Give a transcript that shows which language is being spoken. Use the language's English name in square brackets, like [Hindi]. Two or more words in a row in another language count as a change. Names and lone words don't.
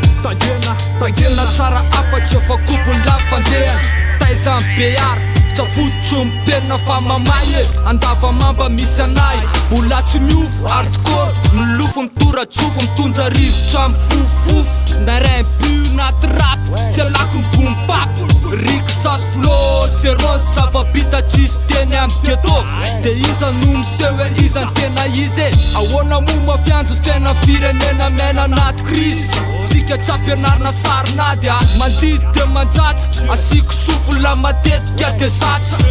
[Malagasy] Tangena, tangena tsara afaka efa kopony lafandehana. Taiza ny beara, tsy afototro ny penina fa mamahy e. Andavamamba misy anay, mbola tsy miova, hardcore, milofo, mitora-tsofo, mitondra rivotra, mifofofo. Na ray ny mpio, na trap, tsy alako ny [English] boom bap. [Malagasy] Rick Sas flow, zero ny zava-bita tsisy teny amin'ny ghetto. Dia iza no miseho hoe iza ny tena izy e? Ahoana moa mafianjo fiaina firenena mena anaty crise? Tsika tsy ampianarina sarina dia mandidy dia manjatsa. Asiko sofina matetika dia satsa.